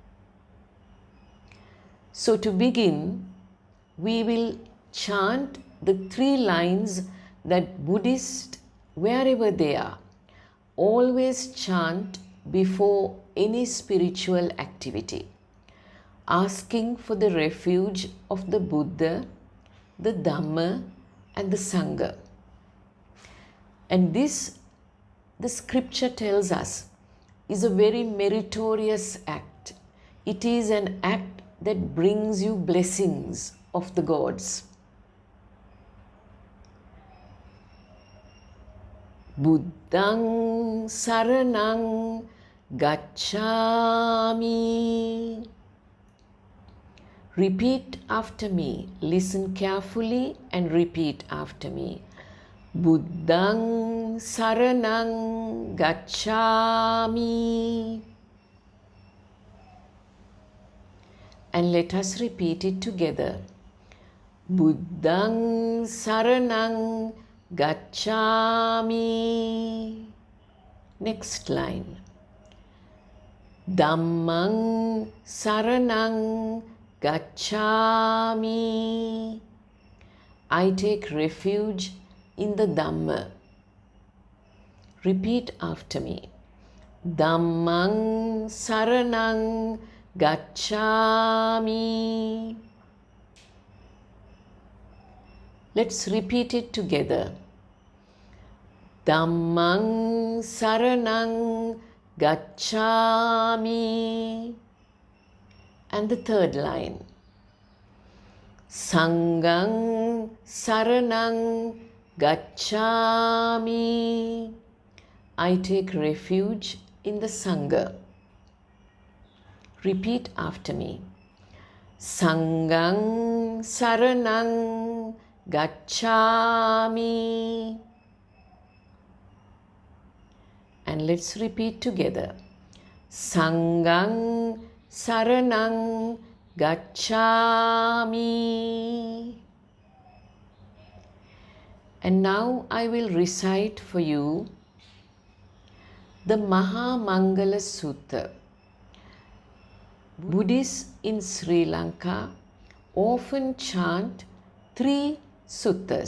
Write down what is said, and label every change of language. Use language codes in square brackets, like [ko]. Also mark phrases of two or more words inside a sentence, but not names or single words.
[en] So to begin, we will chant the 3 lines that Buddhists, wherever they are, always chant before any spiritual activity, asking for the refuge of the Buddha, the Dhamma, and the Sangha. And this, the scripture tells us, is a very meritorious act. It is an act that brings you blessings of the gods. [pi] Buddhang saranang gacchami. [en] Repeat after me. Listen carefully and repeat after me. [pi] Buddhang saranang gacchami. [en] And let us repeat it together. [pi] Buddhang saranang gacchami. [en] Next line. [pi] Dhammang saranang gacchami. [en] I take refuge in the Dhamma. Repeat after me. [pi] Dhammang saranang gacchami. [en] Let's repeat it together. [pi] Dhammang saranang gacchami. [en] And the third line. [pi] Sanghang saranang gacchami. [en] I take refuge in the Sangha. Repeat after me. [pi] Sanghang saranang gacchami. [en] And let's repeat together. [pi] Sanghang saranang gacchami. [en] And now I will recite for you the Maha Mangala Suta. Buddhists in Sri Lanka often chant 3 suttas.